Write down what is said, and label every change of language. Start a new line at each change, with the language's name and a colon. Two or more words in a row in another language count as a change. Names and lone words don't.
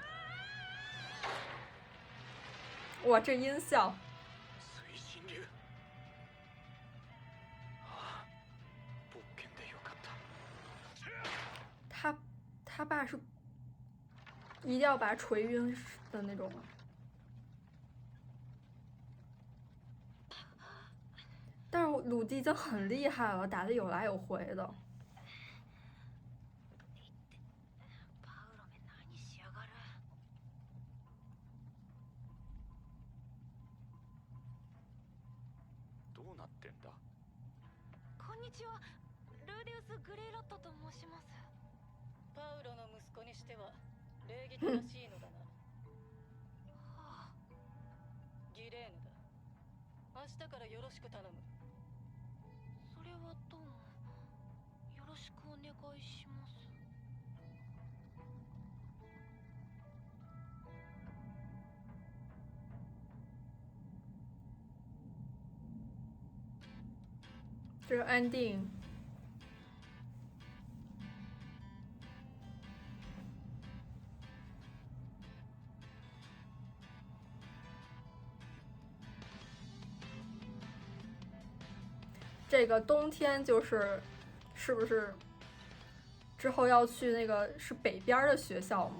Chinese: 哇，这音效，
Japanese: 推進流。ああ、冒険でよかった。
Chinese: 他爸是一定要把他锤晕的那种。但是鲁迪已经很厉害了，打的有来有回的。
Japanese: パウロめ何しやがる。どうなってんだ？こんにちは。ルーデウス・グレイロットと申します。パウロの息子にしては礼儀正しいのだな。はあ、ギレーヌだ。明日からよろしく頼む。それはどうも。よろしくお願いします。
Chinese: 这是安定。这个冬天是不是之后要去那个是北边的学校吗？